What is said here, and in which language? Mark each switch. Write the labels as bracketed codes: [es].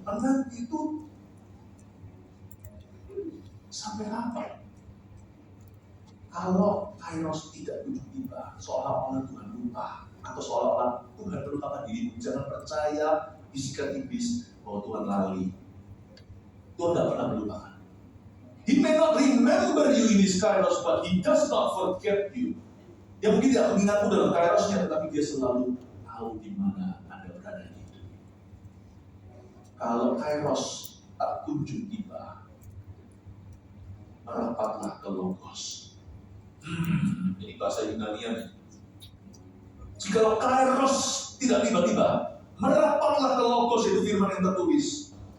[id] Menanti itu sampai kapan? Kalau Kairos tidak tiba, seolah-olah Tuhan lupa, atau seolah-olah Tuhan melupakan dirimu, jangan percaya bisikan iblis bahwa Tuhan lali. Tuhan tidak pernah melupakan. [en] He may not remember you in his Kairos, but he does not forget you. [id] Dia mungkin tidak mengingatmu dalam Kairosnya, tetapi dia selalu tahu di mana Anda berada di hidup. Kalau Kairos tak kunjung tiba, merapatlah ke Logos. Ini bahasa Yunani. Jikalau Kairos tidak tiba-tiba, merapatlah ke Logos, itu firman yang tertulis.